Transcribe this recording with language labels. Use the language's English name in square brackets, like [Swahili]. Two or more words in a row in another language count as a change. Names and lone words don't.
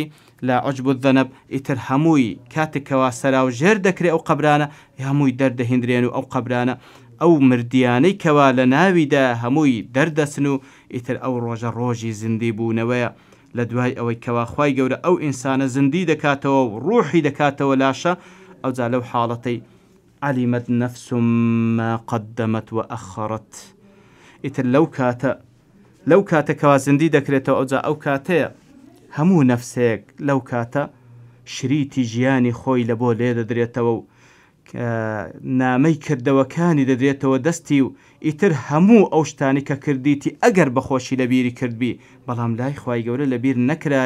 [Central Kurdish] لە [Arabic] عوجب الذەنەب [Central Kurdish] ئیتر هەمووی کاتێکەوە سەراوژێر دەکرێ ئەو قەبرانە هەمووی دەردەهێنرێن و ئەو قەبرانە ئەو مردیانەی کەوا لە ناویدا هەمووی دەردەچن و ئیتر ئەو ڕۆژە ڕۆژی زیندی بوونەوەیە لە دوای ئەوەی کەوا خوای گەورە ئەو ئینسانە زیندی دەکاتەوە و ڕوحی دەکاتەوە لاشە ئەوجا لەو حاڵەتەی [Arabic] علمت نفس ما قدمت وأخرت [Central Kurdish] ئیتر لەو کاتە کەوا زیندی دەکرێتەوە ئەوجا ئەو کاتەیە هەموو نەفسێک لەو کاتە شریتی ژیانی خۆی لە بۆ لێ دەدرێتەوە و نامەی کردەوەکانی دەدرێتەوە دەستی و ئیتر هەموو ئەو شتانی کە کردیتی ئەگەر بەخۆشی لەبیری کردبی بەڵام لای خوای گەورە لەبیر نەکرایە